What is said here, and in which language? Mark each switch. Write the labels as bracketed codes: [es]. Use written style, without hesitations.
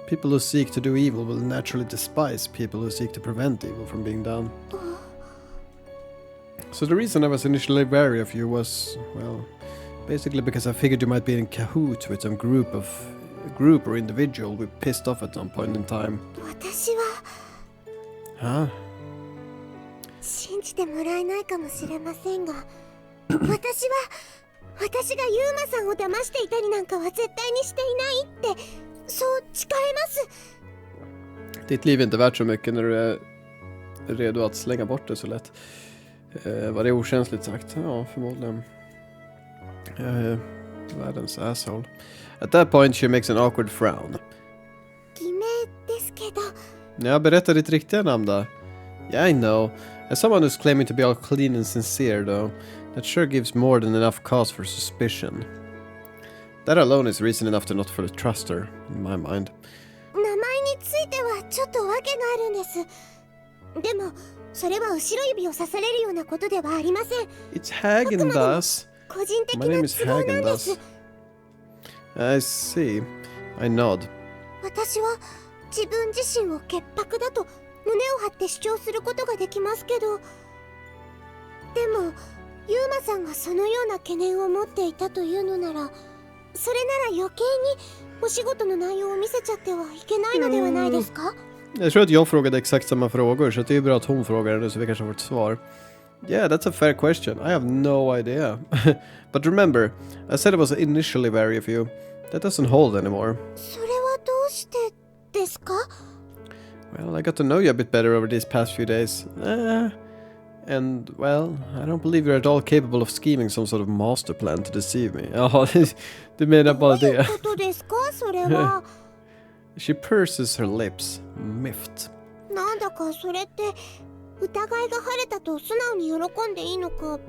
[en] People who seek to do evil will naturally despise people who seek to prevent evil from being done. So the reason I was initially wary of you was, well, basically because I figured you might be in cahoots with some group or individual we pissed off at some point in time. [ja] 私は [en] Huh? [ja] 信じてもらえないかもしれませんが、私がユーマさんを騙していたりなんかは絶対にしていないってそう誓えます。 [sv] Ditt liv är inte värt så mycket när du är redo att slänga bort det så lätt. Var det okänsligt sagt? Ja, förmodligen. Världens asshole. [en] At that point she makes an awkward frown. [ja] 偽名ですけど。 [sv] Jag berättar ditt riktiga namn då. [en] Yeah, I know. As someone who's claiming to be all clean and sincere though, that sure gives more than enough cause for suspicion. That alone is reason enough to not fully trust her, in my mind. [ja] 名前についてはちょっと訳があるんです。でもそれは後ろ指を刺されるようなことではありません。 [en] It's Häagen-Dazs. [ja] 個人的 [en] My [ja] な [en] name is [ja] 都合なんです。 [en] Häagen-Dazs. I see. I nod. [ja] 私は自分自身を潔白だと胸を張って主張することができますけど、でもユーマさんがそのような懸念を持っていたというのなら、それなら余計にお仕事の内容を見せちゃってはいけないのではないですか？ [sv] Jag tror att jag frågade exakt samma frågor, så det är ju bra att hon frågar nu så vi kanske får ett svar. [en] Yeah, that's a fair question. I have no idea. But remember, I said it was initially wary of you. That doesn't hold anymore. [ja] それはどうしてですか？ [en] Well, I got to know you a bit better over these past few days. And, well, I don't believe you're at all capable of scheming some sort of master plan to deceive me. [sv] Ja, du menar bara [ja] どういう [sv] det. [ja] ことですか？それは。 [en] She purses her lips, miffed. [ja] なんだかそれって疑いが晴れたと素直に喜んでいいのか